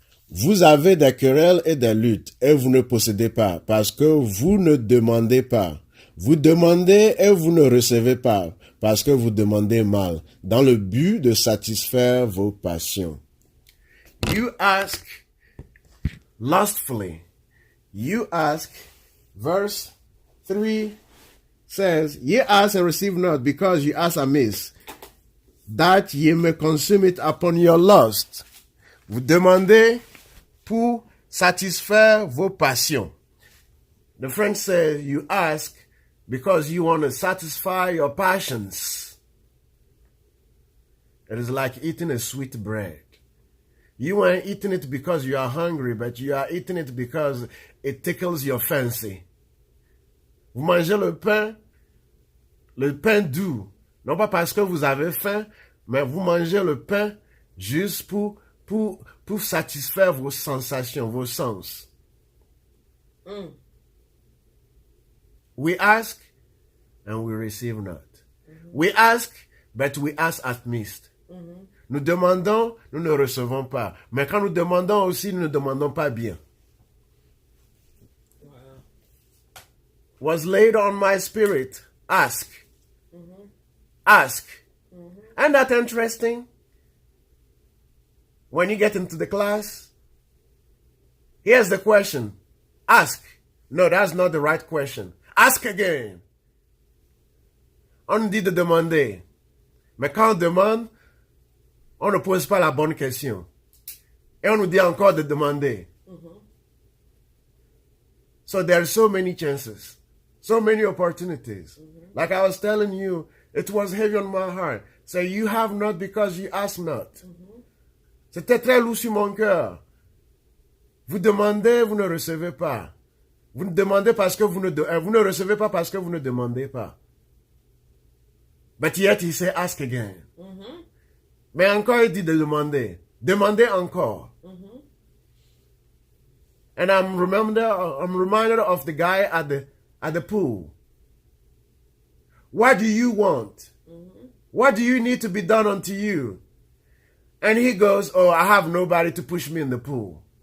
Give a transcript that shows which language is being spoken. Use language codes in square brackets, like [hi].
[fr] Vous avez des querelles et des luttes et vous ne possédez pas parce que vous ne demandez pas. Vous demandez et vous ne recevez pas parce que vous demandez mal, dans le but de satisfaire vos passions. [en] You ask lustfully. You ask, verse 3 says, ye ask and receive not, because ye ask amiss, that ye may consume it upon your lust. [fr] Vous demandez pour satisfaire vos passions. [en] The French says you ask because you want to satisfy your passions. It is like eating a sweet bread. You aren't eating it because you are hungry, but you are eating it because it tickles your fancy. [fr] Vous mangez le pain doux, non pas parce que vous avez faim, mais vous mangez le pain juste pour satisfaire vos sensations, vos sens. [en] We ask and we receive not. We ask, but we ask at missed. [fr] Nous demandons, nous ne recevons pas. Mais quand nous demandons aussi, nous ne demandons pas bien. [en] Wow. Was laid on my spirit. Ask. Ask. Isn't that interesting? When you get into the class, here's the question. Ask. No, that's not the right question. [fr] Ask again. On dit de demander. Mais quand on demande, on ne pose pas la bonne question. Et on nous dit encore de demander. [en] So there are so many chances. So many opportunities. Like I was telling you, it was heavy on my heart. So you have not because you ask not. C'était très lourd sur mon cœur. [fr] Vous demandez, vous ne recevez pas. Vous demandez parce que vous ne recevez pas parce que vous ne demandez pas. [en] But yet he say ask again. Mais encore il dit de demander. [fr] Demandez encore. [en] And I'm reminded of the guy at the pool. What do you want? What do you need to be done unto you? And he goes, oh, I have nobody to push me in the pool.